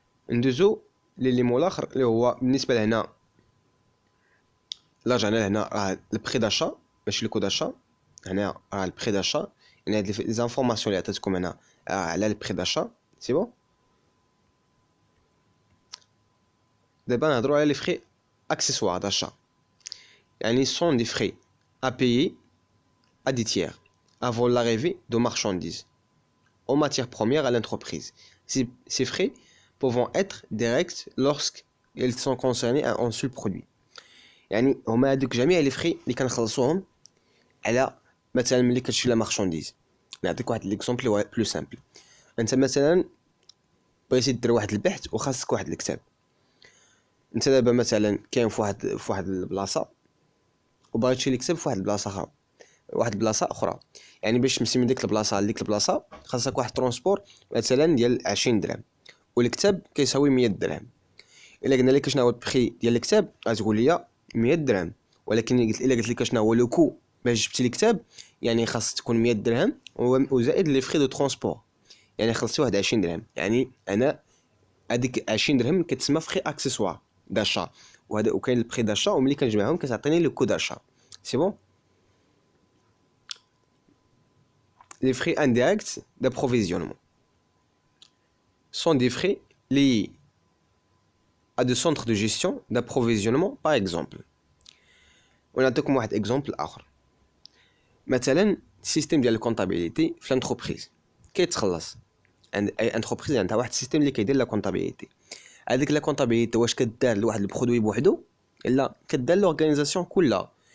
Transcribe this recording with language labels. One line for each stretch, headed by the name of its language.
Arabic: ندوزو لليمون الاخر اللي هو بالنسبه لهنا لا جانا هنا راه البري داشا ماشي الكو داشا. هنا راه البري داشا، يعني هاد لي زانفورماسيون اللي عطيتكم هنا على البري داشا.
French: سي بون. دابا نهضروا على لي فري اكسيسوار داشا، يعني sont des frais à payer à des tiers avant l'arrivée de marchandises aux matières premières à l'entreprise. Ces frais pouvant être directs lorsqu'ils sont concernés à un seul produit.
Arabic: يعني هما هادوك جميع لي فري اللي كنخلصوهم على مثلا ملي كتشري لا مارشانديز. نعطيك واحد ليكزومبل بلو سامبل. انت مثلا بغيتي دير واحد البحث وخاصك واحد الكتاب. انت دابا مثلا كاين في واحد البلاصه وباغي تشري الكتاب في واحد البلاصه اخرى. يعني باش تمشي من ديك البلاصه لديك البلاصه خاصك واحد ترونسبور مثلا ديال 20 درهم، والكتاب كيساوي 100 درهم. الا قلنا لك شنو هو البري ديال الكتاب غتقول لي 100 درهم، ولكن الا قلت لك شنو هو لو كو باش جبتي الكتاب يعني خاص تكون 100 درهم وزائد لي فري دو ترونسبور، يعني خلصتي واحد 20 درهم. يعني انا هذيك 20 درهم كتسمى فري اكسيسوار داشا، وهذا وكاين البري داشا، وملي كنجمعهم كتعطيني لو كو داشا.
French: سي بون. Les frais indirects d'approvisionnement sont des frais liés à des centres de gestion d'approvisionnement par exemple.
Arabic: ونعطيكم واحد اكزومبل اخر. مثلا السيستم ديال الكونطابيليتي في الانتربريز كيتخلص عند اي انتربريز عندها واحد السيستم اللي كيدير لا كونطابيليتي. هذيك لا كونطابيليتي واش كدار لواحد البرودوي بوحدو؟ لا، كدار لورغانيزاسيون كلها.